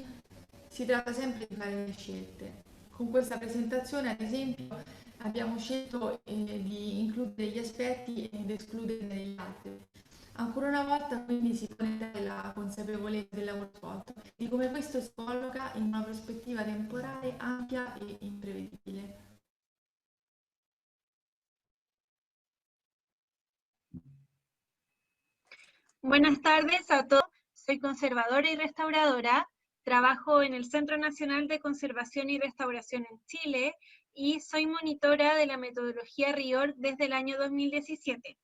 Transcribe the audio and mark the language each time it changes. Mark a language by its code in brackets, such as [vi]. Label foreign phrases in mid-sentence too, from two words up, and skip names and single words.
[it] Si tratta sempre di fare le scelte. Con questa presentazione, ad esempio, abbiamo scelto di includere degli aspetti ed escluderne degli altri. Ancora una volta quindi si pone la consapevolezza del lavoro svolto, di come questo si colloca in una prospettiva temporale ampia e imprevedibile. [es] Buenas tardes a todos, soy conservadora y restauradora, trabajo en el Centro Nacional de Conservación y Restauración en Chile y soy monitora de la metodología RIOR desde el año 2017.